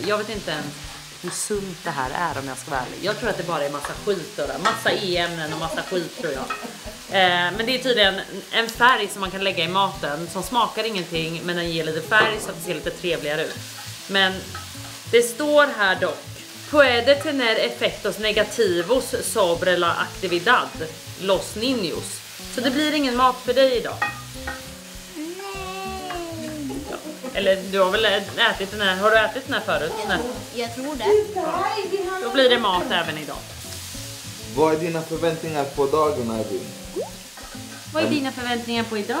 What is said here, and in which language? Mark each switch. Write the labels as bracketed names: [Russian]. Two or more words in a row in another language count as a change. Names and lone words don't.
[Swedish] Jag vet inte ens hur sunt det här är om jag ska vara ärlig. Jag tror att det bara är massa skit då. Massa e-ämnen och massa skit tror jag. Men det är tydligen en färg som man kan lägga i maten som smakar ingenting men den ger lite färg så att det ser lite trevligare ut. Men det står här dock: [Spanish] puede tener efectos negativos sobre la actividad los niños. [Swedish] Så det blir ingen mat för dig idag. Ja. Eller du har väl ätit den här, har du ätit den här förut? Jag tror det. Då blir det mat även idag. Vad är dina förväntningar på dagen, Arvin? Vad är dina förväntningar på idag,